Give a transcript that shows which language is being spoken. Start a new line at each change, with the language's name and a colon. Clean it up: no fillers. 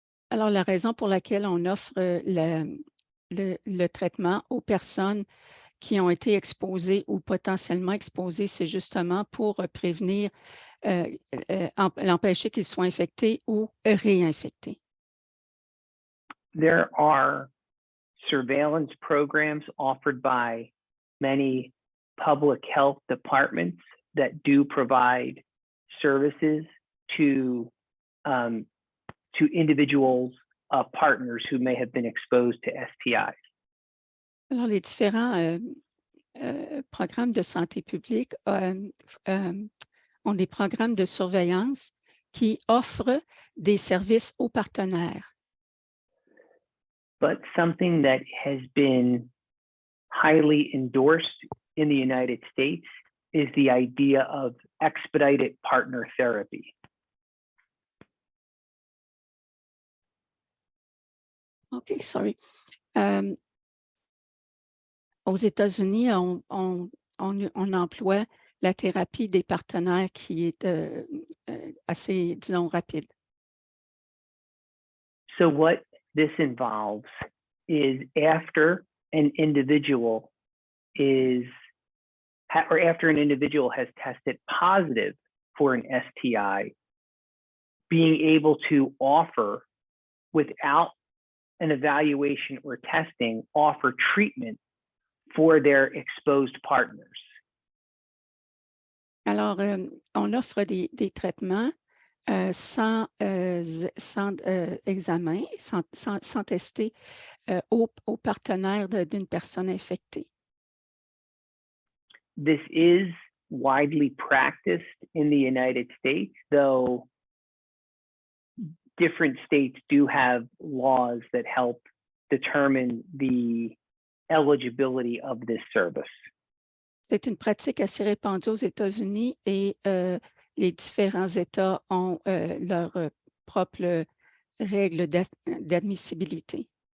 French: Alors, la raison pour laquelle on offre le traitement aux personnes qui ont été exposées ou potentiellement exposées, c'est justement pour prévenir, l'empêcher qu'ils soient infectés ou réinfectés.
English: There are surveillance programs offered by many public health departments that do provide services to individuals, partners who may have been exposed to STIs.
French: Alors, les différents programmes de santé publique ont des programmes de surveillance qui offrent des services aux partenaires.
English: But something that has been highly endorsed in the United States is the idea of expedited partner therapy. OK, sorry.
French: Aux États-Unis, on emploie la thérapie des partenaires qui est assez, disons, rapide.
English: So what this involves is after an individual has tested positive for an STI, being able to offer, without an evaluation or testing, offer treatment for their exposed partners.
French: Alors, on offre des traitements sans examen, sans tester aux partenaires d'une personne infectée.
English: This is widely practiced in the United States, though different states do have laws that help determine the eligibility of this service.
French: C'est une pratique assez répandue aux États-Unis et les différents États ont leurs propres règles d'admissibilité.